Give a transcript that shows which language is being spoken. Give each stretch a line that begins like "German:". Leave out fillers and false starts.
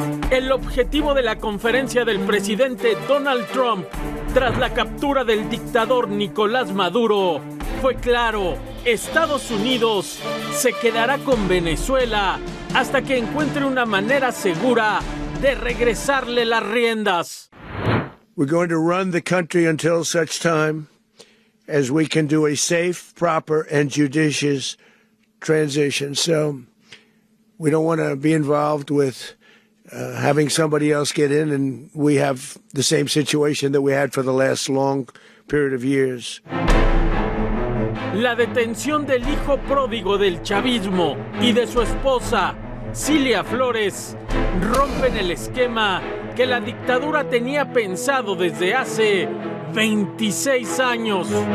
Spanish: El objetivo de la conferencia del presidente Donald Trump tras la captura del dictador Nicolás Maduro fue claro: Estados Unidos se quedará con Venezuela hasta que encuentre una manera segura de regresarle las riendas.
English: We're going to run the country until such time as we can do a safe, proper, and judicious transition. So we don't want to be involved with having somebody else get in, and we have the same situation that we had for the last long period of years.
Spanish: La detención del hijo pródigo del chavismo y de su esposa, Cilia Flores, rompen el esquema que la dictadura tenía pensado desde hace 26 años.